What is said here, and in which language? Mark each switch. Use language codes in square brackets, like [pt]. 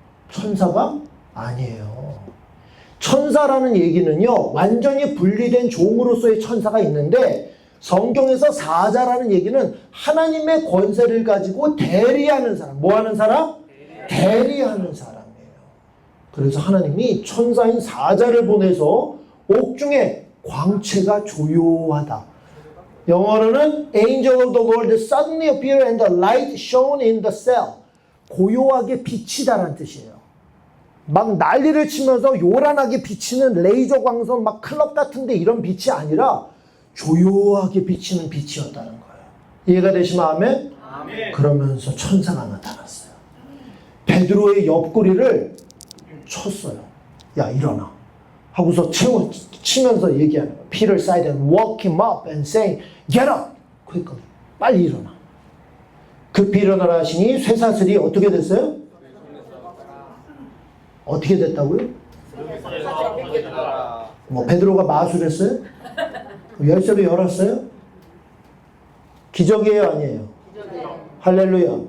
[ko] 천사가 아니에요. 천사라는 얘기는요, 완전히 분리된 종으로서의 천사가 있는데, 성경에서 사자라는 얘기는 하나님의 권세를 가지고 대리하는 사람. 뭐 하는 사람? 대리하는 사람이에요. 그래서 하나님이 천사인 사자를 보내서 옥중에 광채가 조요하다. [en] 영어로는 Angel of the Lord suddenly appeared and the light shone in the cell. [ko] 고요하게 비치다라는 뜻이에요. 막 난리를 치면서 요란하게 비치는 레이저 광선 막 클럽 같은데 이런 빛이 아니라 조용하게 비치는 빛이었다는 거예요. 이해가 되시면 아멘? 아멘. 그러면서 천사가 나타났어요. 베드로의 옆구리를 쳤어요. 야 일어나. 하고서 치면서 얘기하는 거예요. [en] Peter sighed and woke him up and saying, Get up! [ko] 그러니까 빨리 일어나. 급히 일어나라 하시니 쇠사슬이 어떻게 됐어요? 어떻게 됐다고요? 뭐 베드로가 마술했어요? 열쇠로 열었어요? 기적이에요, 아니에요? 할렐루야.